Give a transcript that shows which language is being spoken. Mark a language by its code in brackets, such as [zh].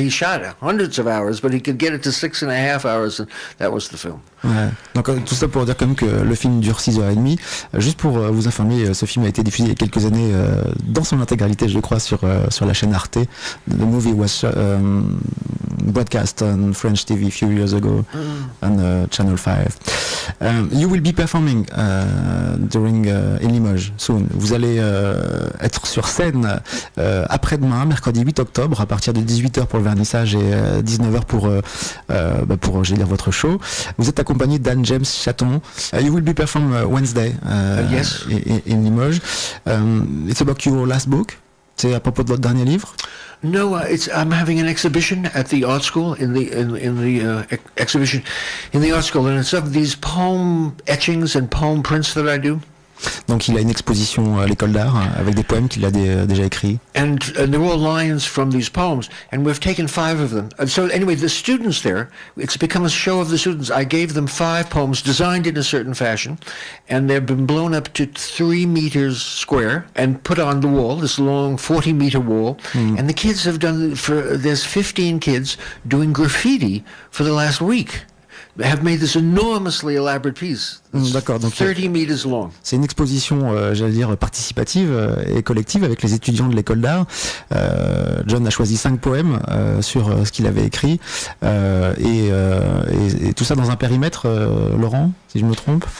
[en] He shot hundreds of hours, but he could get it to 6.5 hours, and that was the film. [fr] Ouais. Donc tout ça pour dire quand même que le film dure 6h30. Juste pour vous informer, ce film a été diffusé il y a quelques années dans son intégralité, je crois, sur la chaîne Arte. [en] The movie was broadcast on French TV a few years ago on Channel 5. You will be performing during in Limoges soon. [fr] Vous allez être sur scène après-demain, mercredi 8 octobre, à partir de 18h pour le vernissage et 19h pour j'allais dire votre show. Vous êtes accompagné d'Anne James Chaton. [en] You will be performing Wednesday yes. in Limoges. It's about your last book. [fr] C'est à propos de votre dernier livre? [en] No, I'm having an exhibition at the art school in the exhibition in the art school, and it's of these poem etchings and poem prints that I do. [fr] Donc il a une exposition à l'école d'art avec des poèmes qu'il a déjà écrits. [en] And they're all lines from these poems, and we've taken 5 of them. And so anyway, the students there, it's become a show of the students. I gave them 5 poems designed in a certain fashion, and they've been blown up to 3 meters square and put on the wall, this long 40-meter wall. And the kids have there's 15 kids doing graffiti for the last week. They have made this enormously elaborate piece. [fr] D'accord, donc [en] 30 meters long. [fr] C'est une exposition, j'allais dire, participative et collective avec les étudiants de l'école d'art. John a choisi 5 poèmes sur ce qu'il avait écrit et tout ça dans un périmètre, Laurent, si je me trompe.